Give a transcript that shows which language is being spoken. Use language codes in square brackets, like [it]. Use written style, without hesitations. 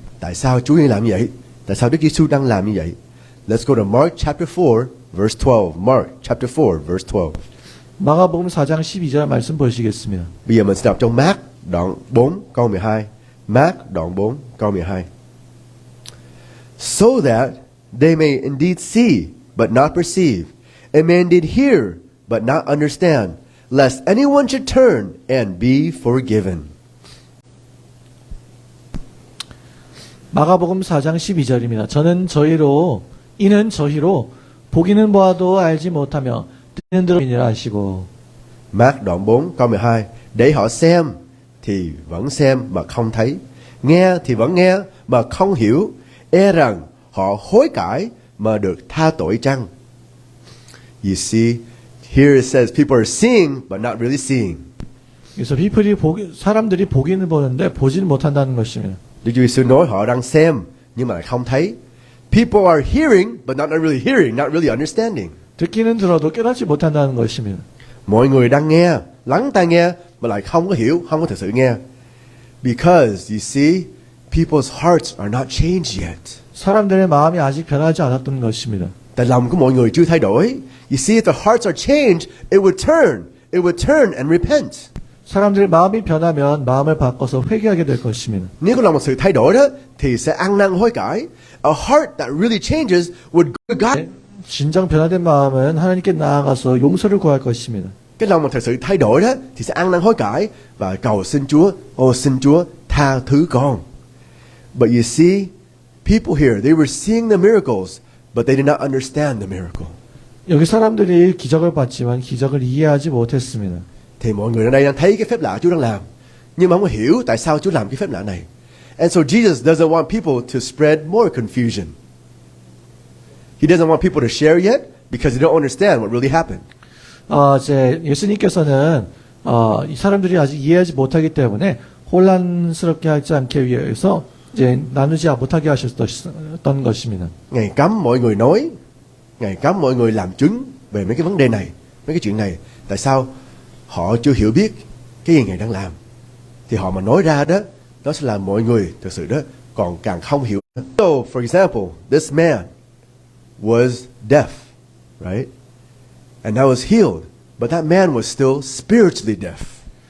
[vi] Tại sao Chúa như làm như vậy? Tại sao Đức Giêsu đang làm như vậy? [en] Let's go to Mark chapter 4 verse 12. Mark chapter 4 verse 12. [ko] 마가복음 4장 12절 말씀 보시겠습니다. [vi] Bây giờ mình sẽ đọc trong Mark đoạn 4 câu 12. Mark đoạn 4 câu 12. [en] So that they may indeed see but not perceive, and may indeed hear but not understand, lest anyone should turn and be forgiven. [ko] 마가복음 4장 12절입니다. 이는 저희로 보기는 보아도 알지 못하며 듣는 들으니라 하시고. [vi] Mark đoạn 4 câu 12. Để họ xem thì vẫn xem mà không thấy, nghe thì vẫn nghe mà không hiểu, e rằng họ hối cải mà được tha tội chăng? [en] You see, here it says people are seeing but not really seeing. [ko] 그래서 사람들이 보기는 보는데 보지는 못한다는 것입니다. [vi] Đức Chúa Giêsu nói họ đang xem nhưng mà lại không thấy. [en] People are hearing but not really hearing, not really understanding. [ko] 듣기는 들어도 깨닫지 못한다는 것입니다. [vi] Mọi người đang nghe, lắng tai nghe mà lại không có hiểu, không có thực sự nghe. [en] Because you see, people's hearts are not changed yet. [ko] 사람들의 마음이 아직 변하지 않았던 것입니다. [vi] Tại lòng của mọi người chưa thay đổi. [en] You see, if the hearts are changed, it would turn and repent. [ko] 사람들의 마음이 변하면 마음을 바꿔서 회개하게 될 것입니다. [vi] Nếu có lòng một sự thay đổi đó, thì sẽ ăn năn hối cải. [en] A heart that really changes would go to God. [ko] 진정 변화된 마음은 하나님께 나아가서 용서를 구할 것입니다. [vi] Cái lòng mà thật sự thay đổi đó, thì sẽ ăn năn hối cải và cầu xin Chúa, xin Chúa tha thứ con. [en] But you see, people here, they were seeing the miracles, but they did not understand the miracle. [ko] 여기 사람들이 기적을 봤지만 기적을 이해하지 못했습니다. [vi] Thì mọi người ở đây đang thấy cái phép lạ Chúa đang làm, nhưng mà không hiểu tại sao Chúa làm cái phép lạ này. [en] And so Jesus doesn't want people to spread more confusion. He doesn't want people to share yet because they don't understand what really happened. [ko] 예수님께서는 이 사람들이 아직 이해하지 못하기 때문에 혼란스럽게 하지 않기 위해서 이제 나누지 못하게 하셨던 것입니다. [vi] Ngài cấm mọi người nói, Ngài cấm mọi người làm chứng về mấy cái vấn đề này, mấy cái chuyện này. Tại sao? Họ chưa hiểu biết cái gì Ngài đang làm. Thì họ mà nói ra đó, nó sẽ làm mọi người thực sự đó còn càng không hiểu. [en] So, for example, this man was deaf, right? And now was healed, but that man was still spiritually deaf.